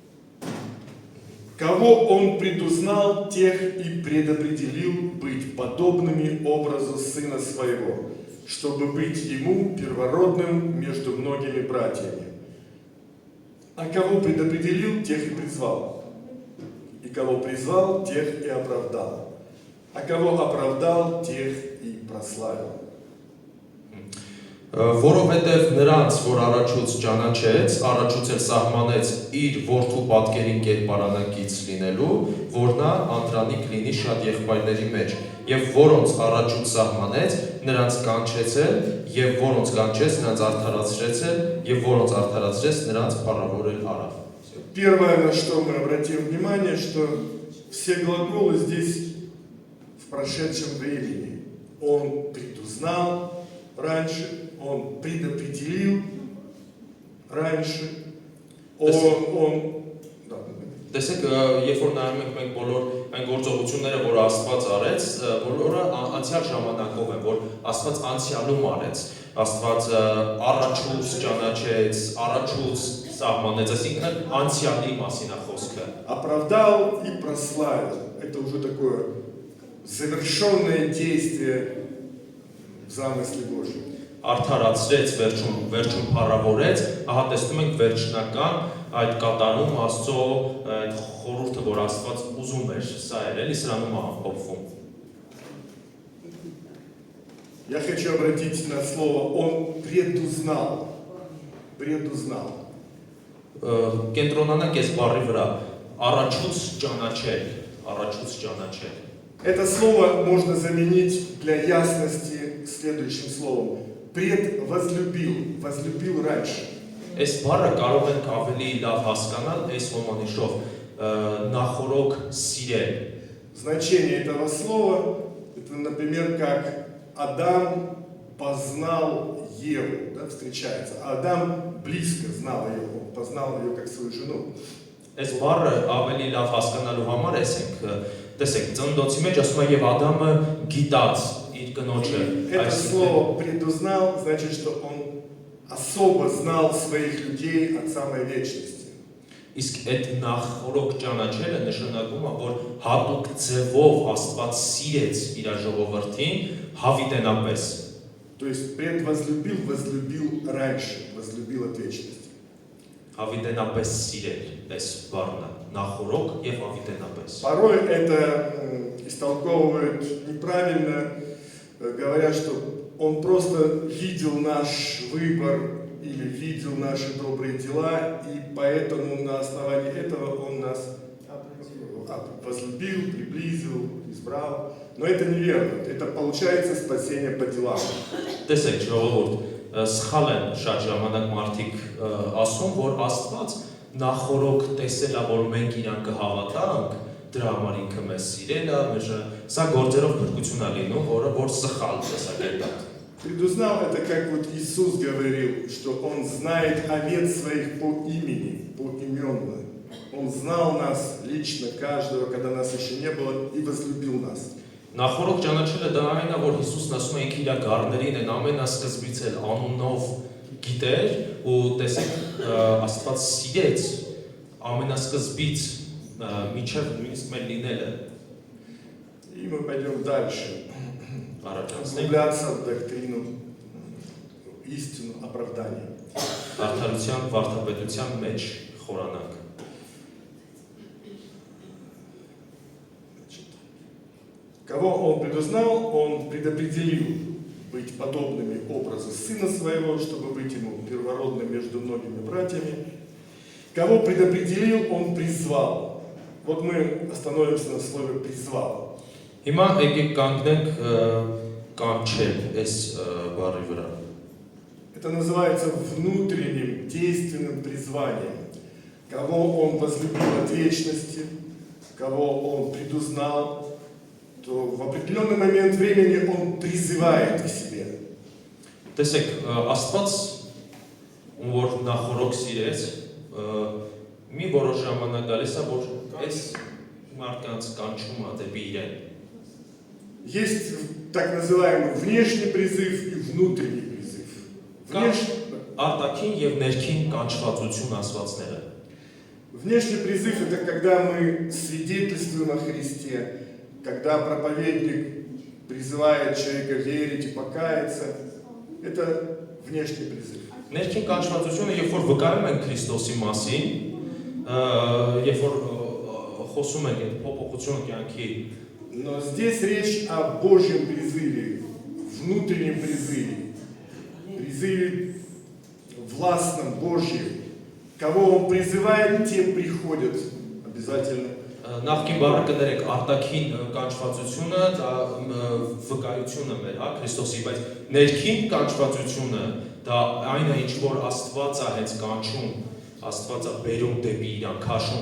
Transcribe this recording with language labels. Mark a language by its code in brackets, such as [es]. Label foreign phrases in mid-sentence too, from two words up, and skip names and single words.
[ru] Кого он предузнал, тех и предопределил быть подобными образу Сына Своего, чтобы быть Ему первородным между многими братьями. А кого предопределил, тех и призвал. И кого призвал, тех и оправдал. А кого оправдал, тех и прославил. [hy] Որովհետև նրանց, որ առաջուց ճանաչեց, առաջուց էլ սահմանեց իր որդու պատկերին կերպարանակից լինելու, որ նա անդրանիկ լինի շատ եղբայրների մեջ, եւ որոնց առաջուց սահմանեց, նրանց կանչեցել, եւ որոնց կանչեց, նրանց արդարացրեցել, եւ որոնց արդարացրեց, նրանց փառավորել արավ։ [ru] Первое, на что мы обратим внимание, что все глаголы здесь в прошедшем времени. Он предузнал раньше, он предопределил раньше, Да. [hy] Տեսեք, երբ որ նայում ենք մենք բոլոր այն գործողությունները, որ Աստված արեց, բոլորը անցյալ ժամանակով են, որ Աստված անցյալում արեց, Աստված առաջուց ճանաչեց, առաջուց սահմանեց, այսինքն անցյալի մասին է խոսքը։ [ru] Оправдал и прославил. Это уже такое завершенное действие в замысле Божьем. [hy] Արդարացրեց, վերջում փառավորեց, ահա տեսնում ենք վերջնական այդ կատարում Աստծո այդ խորհուրդը, որ Աստված ուզում էր, սա էր, էլի սրանում է ամփոփվում։ [ru] Я хочу обратить на слово «он предузнал». Предузнал. [hy] Կենտրոնանանք այս բառի вրա, առաջուց ճանաչել։ [ru] Это слово можно заменить для ясности следующим словом. Предвозлюбил, возлюбил раньше. [hy] Այս բառը կարող ենք ավելի լավ հասկանալ այս ոմանիշով նախորոք սիրել։ [ru] Значение этого слова, это, например, как Адам познал Еву, да, встречается. Адам близко знал ее, он познал ее как свою жену. [hy] Այս բառը ավելի լավ հասկանալու համար տեսեք, ծննդոցի մեջ ասում է եւ Ադամը գիտած իր կնոջը, [ru] Это слово предузнал значит, что он особо знал своих людей от самой вечности. [hy] Իսկ այդ նախորոք ճանաչելը նշանակում է, որ հատուկ ձևով Աստված սիրեց իր ժողովրդին հավիտենապես։ [ru] То есть предвозлюбил, возлюбил раньше, возлюбил от вечности. [hy] Հավիտենապես սիրել, այս բառն է, նախորոք եւ հավիտենապես։ [ru] Порой это истолковывают неправильно, говорят, что он просто видел наш выбор или видел наши добрые дела, и поэтому на основании этого он нас возлюбил, приблизил, избрал. Но это неверно. Это получается спасение по делам. [hy] Տեսեք, ժողովուրդ, սխալ են շատ ժամանակ մարդիկ ասում, որ Աստված նախորոք տեսել է, որ մենք իրան կհավատանք, դրա համար ինքը մեզ սիրել է, սա գործերով փրկություն է լինում, որ սխալ տեսակետ է։ [ru] Предузнал это как вот Иисус говорил, что Он знает овец своих по имени, поименно. Он знал нас лично, каждого, когда нас еще не было, и возлюбил нас. [hy] Նախորոք ճանաչելը դա այն է, որ Հիսուսն ասում է ինքը իր գառներին են ամենասկզբից էլ անունով գիտեր ու տեսեք Աստված սիրեց ամենասկզբից միջև նույնիսկ մեր լինելը։ [ru] И мы пойдем дальше. [hy] Առաջանցնենք [ru] Углубляться в доктрину, истину, оправдания. [hy] արդարության, վարդապետության մեջ խորանանք։ [ru] Кого Он предузнал, Он предопределил быть подобными образу Сына Своего, чтобы быть Ему первородным между многими братьями. Кого предопределил, Он призвал. Вот мы остановимся на слове «призвал». [hy] Հիմա եկեք կանգնենք կանչել այս բառի վրա։ [ru] Это называется внутренним действенным призванием. Кого Он возлюбил от вечности, кого Он предузнал, то в определенный момент времени Он призывает к себе. [hy] Տեսեք, Աստված ում որ նախորոք սիրեց, մի որոշ ժամանակ գալիս է, որ այս մարդկանց կանչում է դեպի իրեն։ [ru] Есть так называемый внешний призыв и внутренний призыв. [hy] Արտաքին եւ ներքին կանչվածություն ասվածները։ [ru] Внешний призыв – это когда мы свидетельствуем о Христе, когда проповедник призывает человека верить и покаяться. Это внешний призыв. [hy] Ներքին կանչվածությունը, երբ որ վկայում ենք Քրիստոսի մասին, երբ որ խոսում ենք այդ փոփոխությունը կյանքի։ [ru] Но здесь речь о Божьем призыве, внутреннем призыве, призыве властном Божьем. Кого Он призывает, те приходят обязательно. [hy] Նախքին բառը կներեք արտաքին կանչվածությունը, դա վկայությունը մեր, հա, Քրիստոսի, բայց ներքին կանչվածությունը, դա այն է, ինչ որ Աստված է հենց կանչում, Աստված է բերում դեպի իրան, քաշում։